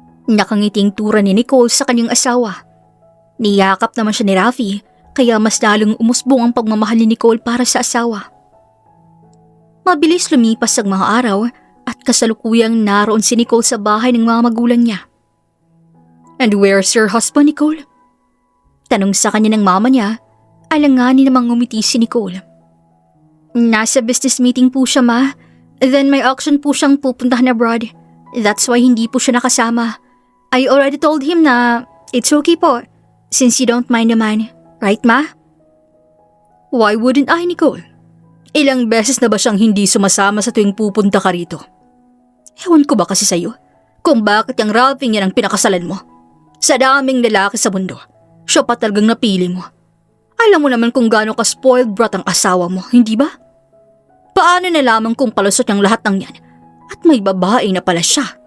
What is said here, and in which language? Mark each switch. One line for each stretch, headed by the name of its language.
Filipino: Nakangiting tura ni Nicole sa kanyang asawa. Niyakap naman siya ni Rafi, kaya mas lalong umusbong ang pagmamahal ni Nicole para sa asawa. Mabilis lumipas ang mga araw at kasalukuyang naroon si Nicole sa bahay ng mga magulang niya.
English: And where's your husband, Nicole?
Filipino: Tanong sa kanya ng mama niya, alanganin namang ngumiti si Nicole. Nasa business meeting po siya, ma. Then may auction po siyang pupuntahan abroad.
English: That's why
Filipino: hindi po siya nakasama.
English: I already told him na it's okay po, since you don't mind naman. Right, ma? Why wouldn't I, Nicole?
Filipino: Ilang beses na ba siyang hindi sumasama sa tuwing pupunta ka rito? Ewan ko ba kasi sa'yo kung bakit yung Ralphie niya ang pinakasalan mo. Sa daming lalaki sa mundo, siya pa talagang napili mo. Alam mo naman kung gaano ka spoiled brat ang asawa mo, hindi ba? Paano nalaman kung palusot niyang lahat ng yan at may babae na pala siya?